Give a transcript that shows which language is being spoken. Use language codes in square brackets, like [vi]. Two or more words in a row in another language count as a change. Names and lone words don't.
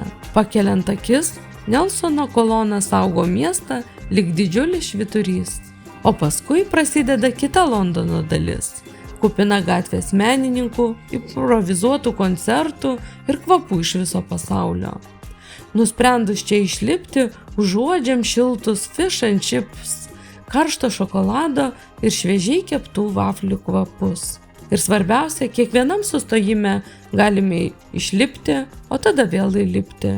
[lt] Pakeliant akis, Nelsono kolona saugo miestą lyg didžiulis švyturys. O paskui prasideda kita Londono dalis. kupina gatvės menininkų, improvizuotų koncertų ir kvapų iš viso pasaulio. Nusprendus čia išlipti, užuodžiam šiltus [en] fish and chips, [lt] karšto šokolado ir šviežiai keptų vaflių kvapus. Ir svarbiausia, kiekvienam sustojime galime išlipti, o tada vėl įlipti.